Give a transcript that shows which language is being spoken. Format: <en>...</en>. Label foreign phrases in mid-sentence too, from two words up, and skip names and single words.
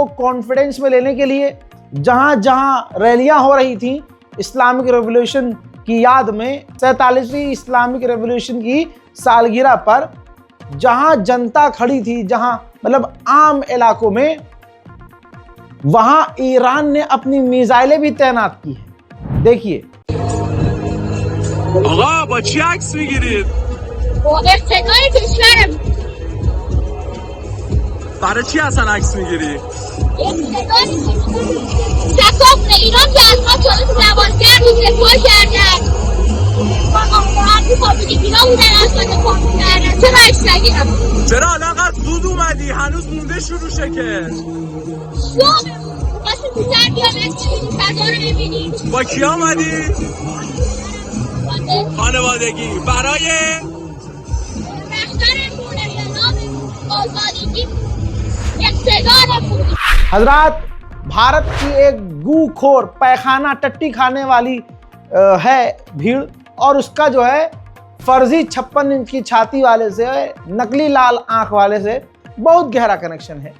<hi>कॉन्फिडेंस में लेने के लिए जहां जहां रैलियां हो रही थी</hi> <en>Islamic revolution</en> <hi>की याद में, 47वीं</hi> <en>Islamic revolution</en> <hi>की सालगिरह पर जहां जनता खड़ी थी, जहां मतलब आम इलाकों में, वहां ईरान ने अपनी मिसाइलें भी तैनात की है। देखिए।</hi> <fa>افتضاح کشورم برای چی اصلا عکس میگیری؟ تکام ایران که از ما چالش نوازگر رو دفاع کردن هرکی خواهدی اینا بودن از ما دفاع کردن. چرا عکس نگیرم؟ چرا الان قد زود اومدی؟ هنوز مونده شروع شه که صبح باشون تو سر بیان عکس بگیریم، فضا رو ببینیم. با کی آمدی؟ خانوادگی. برای</fa> <hi>हजरात, भारत की एक गूखोर, पैखाना टट्टी खाने वाली है भीड़, और उसका जो है फर्जी 56 इंच की छाती वाले से, नकली लाल आंख वाले से बहुत गहरा कनेक्शन है।</hi>